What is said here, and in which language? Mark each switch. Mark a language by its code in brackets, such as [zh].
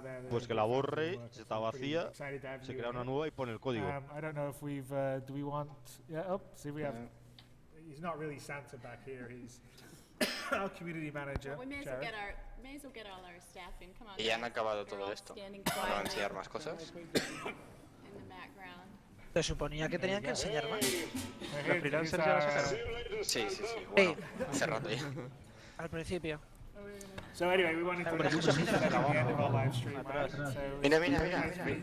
[es] Pues que la borre, si está vacía, se crea una nueva y pone el código. [en] I don't know if do we want... see we have... He's not really Santa back here, he's our community manager. Well, we may as well get all our staff in. Come on. [es] ¿Y ya han acabado todo esto? ¿Para enseñar más cosas? Se suponía que tenían que enseñar más. ¿Los freelancers ya las sacaron? Sí. Bueno, hace rato ya. Al principio. [en] So anyway, we wanted to at the end of our live stream.